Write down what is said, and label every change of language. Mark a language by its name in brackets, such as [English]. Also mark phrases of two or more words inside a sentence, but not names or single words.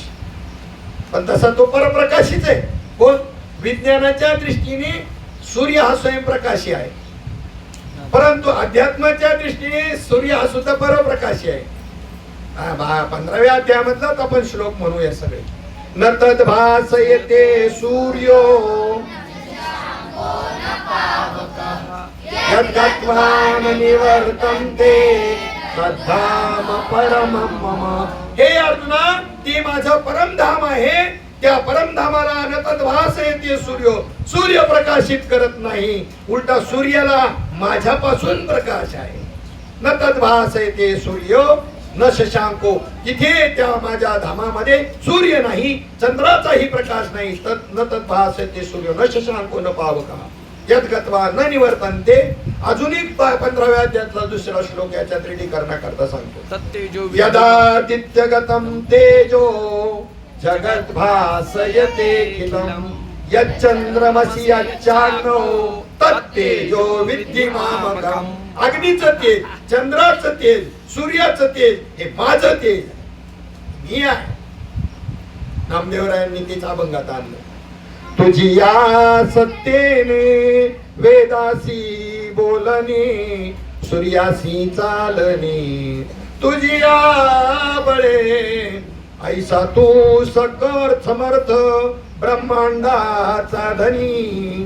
[Marathi] पण तसा तो परप्रकाशीच आहे. कोण? विज्ञानाच्या दृष्टीने सूर्य हा स्वयंप्रकाशी आहे, परंतु अध्यात्माच्या दृष्टीने सूर्य हा सुद्धा परप्रकाशी आहे. 15व्या अध्यायामधला आपण श्लोक म्हणूया सगळे. [Sanskrit] न तद्भासयते सूर्यो यद्गत्वा न निवर्तन्ते तद्धाम परमं मम. [Marathi] हे अर्जुना, ते माझं परमधाम आहे. त्या परमधामाला [Sanskrit] न तद्भासयते सूर्य, [Marathi] सूर्य प्रकाशित करत नाही, उलटा सूर्याला माझ्यापासून प्रकाश आहे. [Sanskrit] न तद्भासयते सूर्य न शशांको, [Marathi] तिथे त्या माझ्या धामामध्ये सूर्य नाही, चंद्राचाही प्रकाश नाही. [Sanskrit] न तद्भासयते सूर्य न शशांको न पावका यद्गत्वा न निवर्तन्ते. [Marathi] अजून एक 15व्या अध्यायातला दुसरा श्लोक याच्या दृढीकरणाकरता सांगतो. [Sanskrit] तत्तेजो यदादित्यगतं तेजो जगत् भासयते किलं यच्चंद्रमसि यच्चाग्नो तत्तेजो विद्धि मामकम्. [Marathi] अग्नीचं तेज, चंद्राचं तेज, सूर्याचं तेज हे माझं तेज मी आहे. नामदेवरायांनी तेच अभंगात आणलं. तुझी या सत्तेने वेदासी बोलणे, सूर्यासी चालणे, तुझी या बळे ऐसा तू सकळ समर्थ ब्रह्मांडाचा धनी.